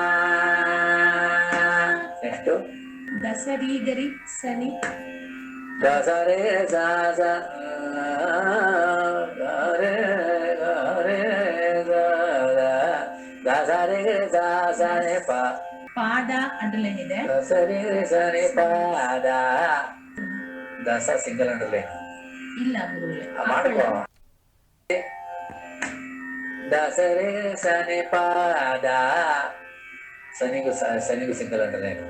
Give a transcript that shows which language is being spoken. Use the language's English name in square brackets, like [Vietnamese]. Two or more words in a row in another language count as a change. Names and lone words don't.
[Kannada] ನೆಕ್ಸ್ಟ್ ದಸರಿ ಗರಿ ಸನಿ ದಸರೆ ಸ ಸ ರೆ ರೆ ದಸರೆ ಸ ಸ ನೆ ಪ ಪಾದ ಅಂಡರ್ಲೈನ್ ಇದೆ. ದಸರೆ ಸ ನೆ ಪಾದ ದಸ [English] single underline [Kannada] ಇಲ್ಲ ಗುರುಗಳೇ. ಮಾಡ್ಕೋ. ದಸರೆ ಸ ನೆ ಪಾದ ಸನಿಗೂ [English] single underline.